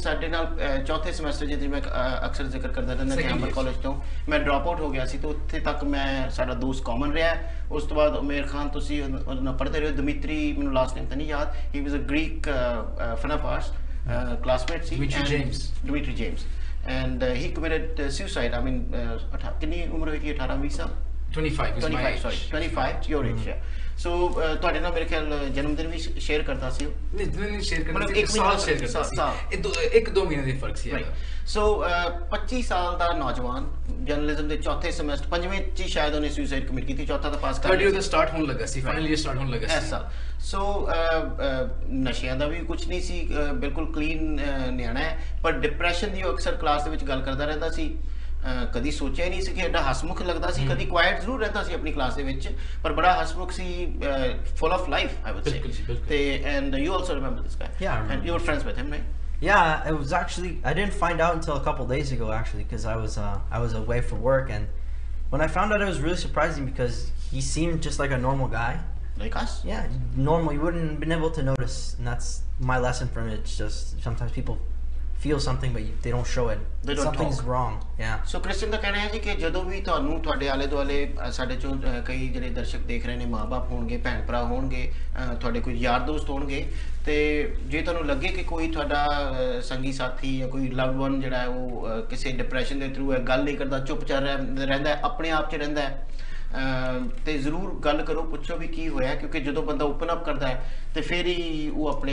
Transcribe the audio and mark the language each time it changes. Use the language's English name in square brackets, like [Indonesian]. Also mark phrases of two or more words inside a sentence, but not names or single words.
[Punjabi] ਸਾਡੇ ਨਾਲ ਚੌਥੇ ਸਮੈਸਟਰ ਜਿਹਦੀ ਮੈਂ ਅਕਸਰ ਜ਼ਿਕਰ ਕਰਦਾ ਰਹਿੰਦਾ ਕੈਂਬਰ ਕਾਲਜ ਤੋਂ ਮੈਂ [English] drop out [Punjabi] ਹੋ ਗਿਆ ਸੀ ਤਾਂ ਉੱਥੇ ਤੱਕ ਮੈਂ ਸਾਡਾ ਦੋਸਤ ਕਾਮਨ ਰਿਹਾ ਉਸ ਤੋਂ ਬਾਅਦ ਉਮੇਰ ਖਾਨ ਤੁਸੀਂ ਉਹਦੇ ਨਾਲ ਪੜ੍ਹਦੇ ਰਹੇ ਦਮਿਤਰੀ ਮੈਨੂੰ [English] last name [Punjabi] ਤਾਂ ਨਹੀਂ ਯਾਦ [English] he was a Greek fun of ours [Punjabi] classmate ਸੀ Dimitri James [English] and he committed suicide I mean [Punjabi] ਕਿੰਨੀ ਉਮਰ ਹੋਈ 18 20 ਸਾਲ 25 [English] your age so [Punjabi] ਤੁਹਾਡੇ ਨਾਲ ਮੇਰੇ ਖਿਆਲ ਜਨਮ ਦਿਨ ਵੀ ਸ਼ੇਅਰ ਕਰਦਾ ਸੀ ਉਹ ਨਹੀਂ ਸ਼ੇਅਰ ਕਰਦਾ ਸੀ ਇੱਕ ਸਾਲ ਸ਼ੇਅਰ ਕਰਦਾ ਸੀ ਇੱਕ ਦੋ ਮਹੀਨੇ ਦੇ ਫਰਕ ਸੀ ਸੋ 25 ਸਾਲ ਦਾ ਨੌਜਵਾਨ ਜਰਨਲਿਜ਼ਮ ਦੇ ਚੌਥੇ ਸਮੈਸਟਰ ਪੰਜਵੇਂ ਚ ਸ਼ਾਇਦ ਉਹਨੇ [English] suicide commit [Punjabi] ਕੀਤੀ ਚੌਥਾ ਤਾਂ ਪਾਸ ਕਰ ਲਿਆ ਉਹਦਾ ਸਟਾਰਟ ਹੋਣ ਲੱਗਾ ਸੀ ਫਾਈਨਲੀ ਸਟਾਰਟ ਹੋਣ ਲੱਗਾ ਸੀ ਸੋ ਨਸ਼ਿਆਂ ਦਾ ਵੀ ਕੁਝ ਨਹੀਂ ਸੀ ਬਿਲਕੁਲ ਕਲੀਨ ਨਿਆਣਾ ਹੈ ਪਰ ਡਿਪਰੈਸ਼ਨ ਦੀ ਉਹ ਅਕਸਰ ਕਲਾਸ ਦੇ ਵਿੱਚ ਗੱਲ ਕਰਦਾ ਰਹਿੰਦਾ ਸੀ ਕਦੀ ਸੋਚਿਆ ਹੀ ਨਹੀਂ ਸੀ ਕਿ ਐਡਾ ਹਸਮੁਖ ਲੱਗਦਾ ਸੀ ਕਦੀ ਕੁਆਇਟ ਜ਼ਰੂਰ ਰਹਿੰਦਾ ਸੀ ਆਪਣੀ ਕਲਾਸ ਦੇ ਵਿੱਚ ਪਰ ਬੜਾ ਹਸਮੁਖ ਸੀ [English] full of life I would say [Punjabi] ਤੇ [English] and you also remember this guy and you were friends with him right Yeah, it was actually I didn't find out until a couple days ago actually because I was away for work and when I found out it was really surprising because he seemed just like a normal guy like us yeah normal you wouldn't have been able to notice and that's my lesson from it it's just sometimes people feel something but they don't show it something's wrong yeah [Punjabi] so Christian ਦਾ ਕਹਿਣਾ ਹੈ ਜੀ ਕਿ ਜਦੋਂ ਵੀ ਤੁਹਾਨੂੰ ਤੁਹਾਡੇ ਆਲੇ ਦੁਆਲੇ ਸਾਡੇ ਚੋਂ ਕਈ ਜਿਹੜੇ ਦਰਸ਼ਕ ਦੇਖ ਰਹੇ ਨੇ ਮਾਂ-ਬਾਪ ਹੋਣਗੇ ਭੈਣ ਭਰਾ ਹੋਣਗੇ ਤੁਹਾਡੇ ਕੋਈ ਯਾਰ ਦੋਸਤ ਹੋਣਗੇ ਤੇ ਜੇ ਤੁਹਾਨੂੰ ਲੱਗੇ ਕਿ ਕੋਈ ਤੁਹਾਡਾ ਸੰਗੀ ਸਾਥੀ ਜਾਂ ਕੋਈ [English] loved one [Punjabi] ਜਿਹੜਾ ਹੈ ਉਹ ਕਿਸੇ ਡਿਪਰੈਸ਼ਨ ਦੇ ਥਰੂ ਹੈ ਗੱਲ ਨਹੀਂ ਕਰਦਾ ਚੁੱਪਚਾਪ ਰਹਿੰਦਾ ਹੈ ਆਪਣੇ ਆਪ 'ਚ ਰਹਿੰਦਾ ਹੈ ਤੇ ਜ਼ਰੂਰ ਗੱਲ ਕਰੋ, ਪੁੱਛੋ ਵੀ ਕੀ ਹੋਇਆ, ਕਿਉਂਕਿ ਜਦੋਂ ਬੰਦਾ [English] open up [Punjabi] ਕਰਦਾ ਹੈ ਤੇ ਫਿਰ ਹੀ ਉਹ ਆਪਣੇ